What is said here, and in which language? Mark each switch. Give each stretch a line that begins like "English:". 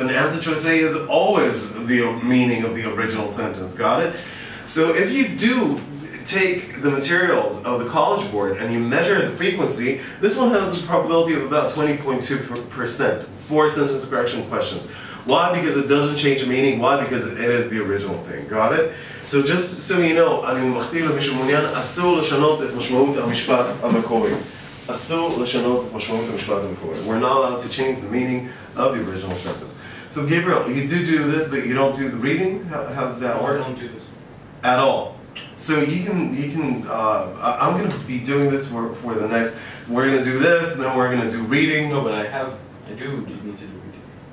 English: And answer choice A is always the meaning of the original sentence, got it? So if you do take the materials of the College Board and you measure the frequency, this one has a probability of about 20.2% for sentence correction questions. Why? Because it doesn't change the meaning. Why? Because it is the original thing. Got it? So just so you know,
Hebrew: אני מכתיב למישהו מעוניין, אסור לשנות את משמעות המשפט המקורי. אסור לשנות את משמעות המשפט המקורי.
English: We're not allowed to change the meaning of the original sentence. So Gabriel, you do this, but you don't do the reading? How does that work? I don't do this. At all. So you can I'm going to be doing this for the next, we're going to do this, and then we're going to do reading. No, but I do need to do reading.